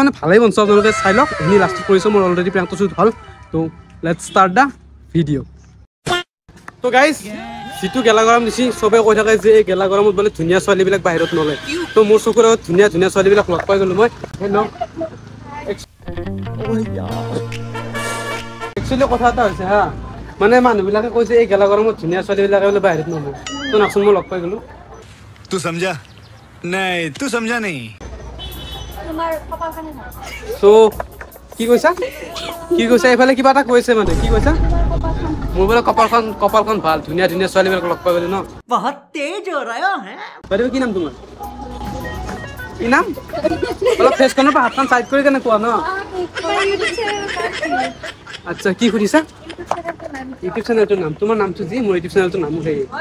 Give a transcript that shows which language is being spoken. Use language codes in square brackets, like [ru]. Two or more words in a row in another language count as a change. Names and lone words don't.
[as] মানে ভালেই বনছোঁ আপোনালোকে চাই লওক এইখিনি লাষ্টত কৰিছোঁ মোৰ অলৰেডি প্ৰেংকটো শ্বুট হ'ল তো [en] let's start the video' [as] তো গাইজ যিটো গেলা গৰম দিছে চবে কৈ থাকে যে এই গেলা গৰমত বোলে ধুনীয়া ছোৱালীবিলাক বাহিৰত নলয় তো মোৰ চকুৰ আগত ধুনীয়া ছোৱালীবিলাক লগ পাই গ'লোঁ মই একচুৱেলি কথা এটা হৈছে হা মানে মানুহবিলাকে কৈছে এই গেলা গৰমত ধুনীয়া ছোৱালীবিলাকে বোলে বাহিৰত নলয় তো নাচোন মই লগ পাই গ'লোঁ [hi] तू समझा नहीं तू समझा नहीं [as] তোমাৰ কপালখনে ভাল তো কি কৈছা এইফালে কিবা এটা কৈছে মানে কি কৈছা মোৰ বোলে কপালখন ভাল ধুনীয়া ছোৱালীবিলাক লগ পাই গ'লি ন [hi] बहुत तेज़ हो रहा है [as] বাইদেউ কি নাম তোমাৰ কি নাম অলপ ফেচখনৰ পৰা হাতখন চাইড কৰি কেনে কোৱা ন আচ্ছা কি সুধিছা ইউটিউব চেনেলটোৰ নাম তোমাৰ নামটো যি মোৰ ইউটিউব চেনেলটোৰ নামো সেই